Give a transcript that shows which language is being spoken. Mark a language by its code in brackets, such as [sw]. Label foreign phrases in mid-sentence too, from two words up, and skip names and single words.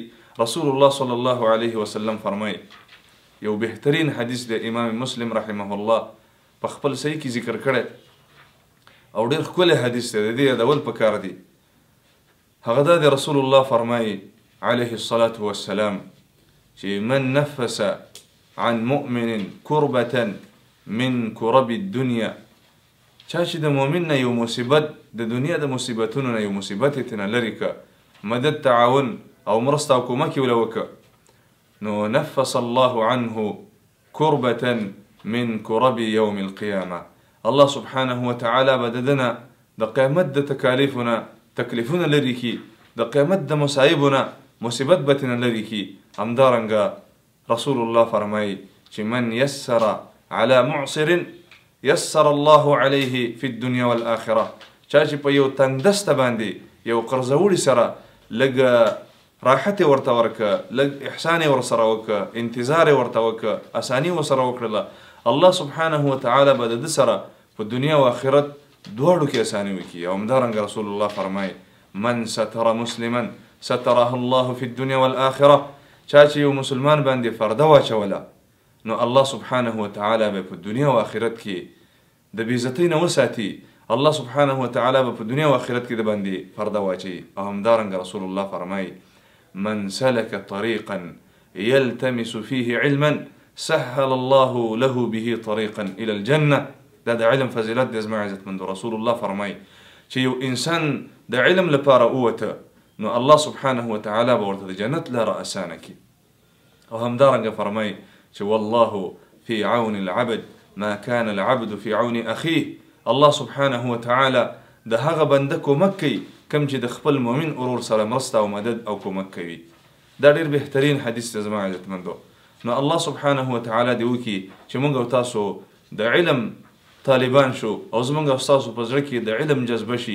[ps] رسول الله [ar] صلی الله علیه وسلم [ps] فرمایي یو بهترین حدیث د امام مسلم [ar] رحمه الله [ps] په خپل صحیح کې ذکر کړی او ډیر ښکلی حدیث دی، د دې یادول پکار دی. هغه دا دی [ar] رسول الله فرمایي علیه الصلاة والسلام چې من نفس عن مؤمن كربة من كرب الدنيا چا [ps] چې د مؤمن نه یو مصیبت د دنیا د مصیبتونو نه یو مصیبت یې ترنه لرې که مدد تعاون او مرسته او کومک یې وله وکړه نو [ar] نفس الله عنه كربة من كرب يوم القيامة الله سبحانه وتعالى [ps] به د ده نه د قیامت د تکلیفونه لرې کي، د قیامت د مصایبو نه مصیبت به ترنه لرې کي. همدارنګه رسول الله فرمایي چې [ar] من يسر على معسر يسر الله عليه في الدنيا والآخرة [ps] چا چې په یو تنګدسته باندې یو قرضوړي سره لږ راحت ورته ورکه، لږ احسان ورسره وکه، انتظار ورته وکه، اساني ورسره وکړله، [ar] الله سبحانه وتعالى [ps] به د ده سره په دنیا او آخرت دواړو کې اساني وکړي. او همدارنګه رسول الله فرمایي [ar] من ستر مسلما ستره الله في الدنيا والآخرة [ps] چا چې یو مسلمان باندې پرده واچوله نو [ar] الله سبحانه وتعالى [ps] به په دنیا او آخرت کې د بېعزتۍ نه وساتي، [ar] الله سبحانه وتعالى [ps] به په دنیا او آخرت کې د باندې پرده واچوي. او همدارنګه [ar] رسول الله فرمایي من سلك طريقا يلتمس فيه علما سهل الله له به طريقا الى الجنه. [ps] دا د علم فضیلت دی زما عزتمندو. رسول الله فرمایي چې یو انسان د علم لپاره ووته نو [ar] الله سبحانه وتعالى [ps] به ورته د جنت لاره اسانه کړي. او همدارنګه فرمایي چې [ar] والله في عون العبد ما كان العبد في عون اخيه. الله سبحانه وتعالى [ps] د هغه بنده کومک کوي کم چې د خپل مؤمن ورور سره مرسته او مدد او کومک کوي. دا ډیر بهترین حدیث دی زما عزتمندو. نو [ar] الله سبحانه وتعالى [ps] دې وکړي چې موږ او تاسو د علم طالبان شو او زموږ او تاسو په زړه کې د علم جذبه شي